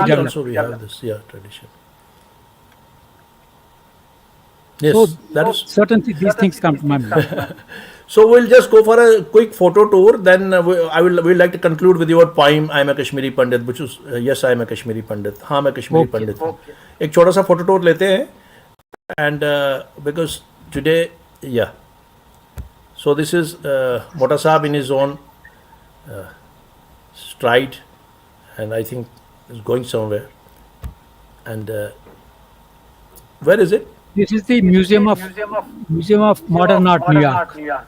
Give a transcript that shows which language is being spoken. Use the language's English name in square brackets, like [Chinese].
[English] Basodi also we have this tradition. Yes, So that is. certainly these things come to my mind. So we'll just go for a quick photo tour. Then we'll like to conclude with your poem "I am a Kashmiri Pandit," which is yes, I am a Kashmiri Pandit. [Hindi] हाँ मैं कश्मीरी पंडित हूँ. एक छोटा सा photo tour लेते हैं. [English] And because today, yeah. So this is Mota Saab in his own stride, and I think is going somewhere. And where is it? This is the Museum of Modern Art, New York.